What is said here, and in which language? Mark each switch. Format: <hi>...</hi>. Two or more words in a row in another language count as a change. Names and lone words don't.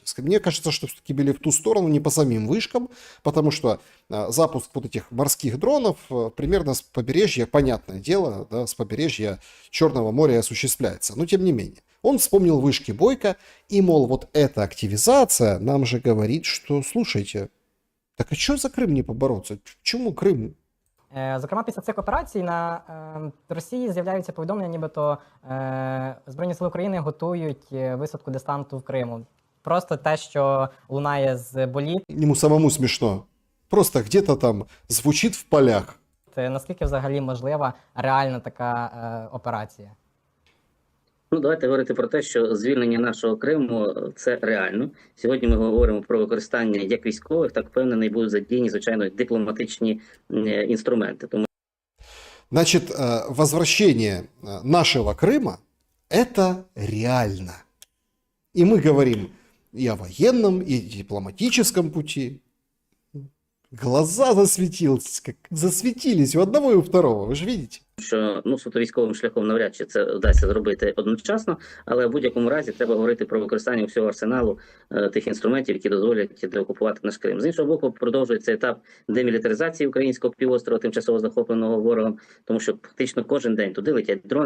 <ru>Мне кажется, что все-таки били в ту сторону, не по самим вышкам. Потому что запуск вот этих морских дронов примерно с побережья, понятное дело, да, с побережья Черного моря осуществляется. Но тем не менее. Он вспомнил вышки Бойко. И, мол, вот эта активизация нам же говорит, что, слушайте...</ru> <uk>Так а що за Крим не побороться? Чому Крим? Зокрема, після цих операцій на Росії з'являються повідомлення, нібито Збройні сили України готують висадку десанту в Криму. Просто те, що лунає з боліт. Йому самому смішно.</uk> <ru>Просто где-то там звучить в полях.</ru> <uk>Наскільки взагалі можлива реальна така операція? Ну, давайте говорити про те, що звільнення нашого Криму – це реально. Сьогодні ми говоримо про використання як військових, так впевнений, будуть задіяні, звичайно, дипломатичні інструменти. Тому...</uk> <ru>Значит, возвращение нашего Крыма – это реально. И мы говорим и о военном, и о дипломатическом пути. Глаза засветились у одного и у второго, вы же видите.</ru> <uk>Що суто військовим шляхом навряд чи це вдасться зробити одночасно, але в будь-якому разі треба говорити про використання всього арсеналу тих інструментів, які дозволять деокупувати наш Крим. З іншого боку, продовжується етап демілітаризації українського півострова, тимчасово захопленого ворогом, тому що фактично кожен день туди летять дрони.</uk>